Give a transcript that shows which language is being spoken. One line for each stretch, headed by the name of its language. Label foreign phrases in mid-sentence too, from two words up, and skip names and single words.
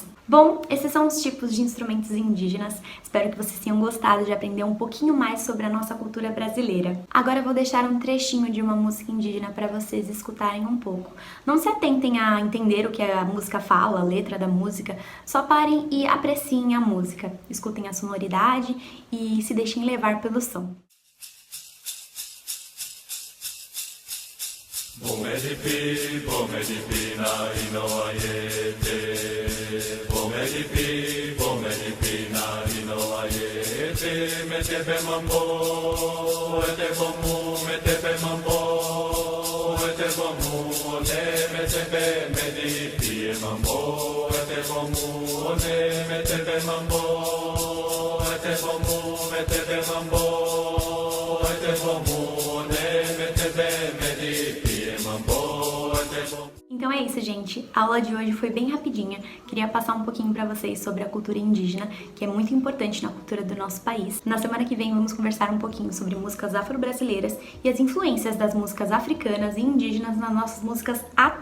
Portuguese: Bom, esses são os tipos de instrumentos indígenas. Espero que vocês tenham gostado de aprender um pouquinho mais sobre a nossa cultura brasileira. Agora eu vou deixar um trechinho de uma música indígena para vocês escutarem um pouco. Não se atentem a entender o que a música fala, a letra da música, só parem e apreciem a música. Escutem a sonoridade e se deixem levar pelo som. Bomedipi, bomedipi, na inoayete. Bomedipi, na inoayete. Metepe mambo, metepe mambo, metepe medipi mambo, metepe mambo, metepe mambo, metepe medipi. Então é isso, gente. A aula de hoje foi bem rapidinha. Queria passar um pouquinho pra vocês sobre a cultura indígena, que é muito importante na cultura do nosso país. Na semana que vem vamos conversar um pouquinho sobre músicas afro-brasileiras e as influências das músicas africanas e indígenas nas nossas músicas atuais.